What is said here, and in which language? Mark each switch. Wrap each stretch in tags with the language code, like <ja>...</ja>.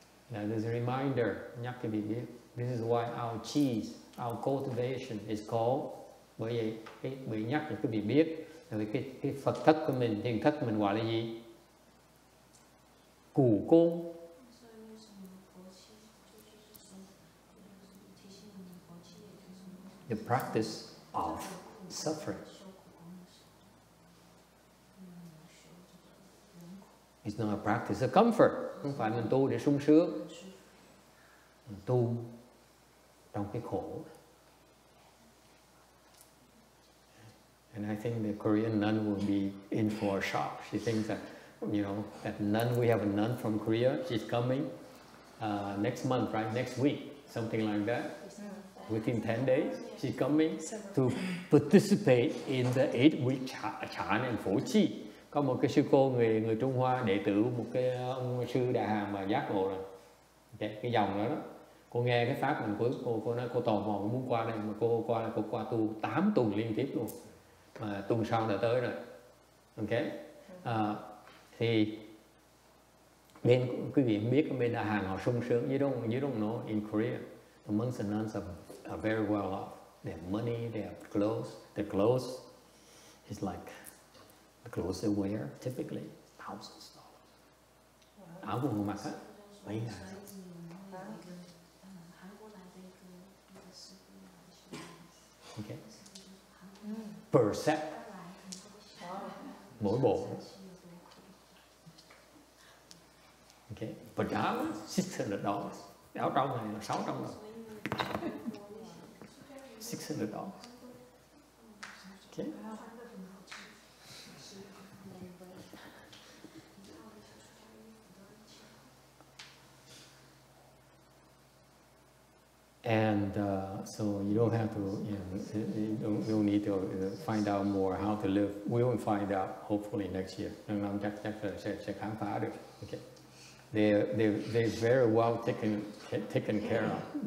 <en>Now there's a reminder,</en> <vi>nhắc cho vị biết.</vi> <en>This is why our chi, our cultivation is called.</en> <vi>Bởi vậy, bị nhắc cho quý vị biết, là cái Phật thất của mình, thiền thất của mình gọi là gì? Cù côn.</vi> <en>The practice of suffering. It's not a practice of comfort.</en> <vi>Không phải mình tu để sung sướng. Mình tu trong cái khổ.</vi> <en>And I think the Korean nun will be in for a shock. She thinks that, you know, that nun, we have a nun from Korea. She's coming next month, right? Next week, something like that. Within 10 days, she's coming to participate in the 8-week Chan and Phổ Chi.</en> <vi>Có một cái sư cô người Trung Hoa, đệ tử một cái ông sư Đại Hàm mà giác ngộ rồi. Cái dòng đó đó. Cô nghe cái pháp mình của cô nói cô tò mò muốn qua đây, mà cô qua tu 8 tuần liên tiếp luôn. Mà tuần sau đã tới rồi. Ok. Thì bên quý vị biết bên Đại Hàn họ sung sướng.</vi> <en>You don't know in Korea the monks and nuns are very well off. They have money, they have clothes. The clothes is like the clothes they wear typically thousands of dollars.</en> <vi>Áo của người mặc á mấy ngàn.</vi> <en>Okay. Per set.</en> <vi>Mỗi bộ. Okay. But áo $600. Áo trong này là $600.</vi> <en>$600. Okay. And so you don't have to, you don't need to find out more how to live. We will find out hopefully next year.</en> <vi>Năm chắc sẽ khám phá được.</vi> <en>Okay. They're very well taken care of.</en>